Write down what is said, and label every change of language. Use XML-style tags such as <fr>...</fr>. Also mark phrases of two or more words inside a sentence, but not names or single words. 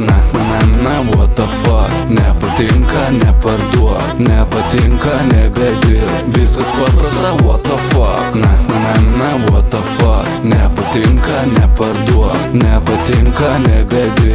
<en>What the fuck?</en> <lt>Nepatinka, neparduok, nepatinka, negadir. Viskas paprasta,</lt> <en>what the fuck? What the fuck?</en> <lt>Nepatinka, neparduok, nepatinka, negadir.</lt>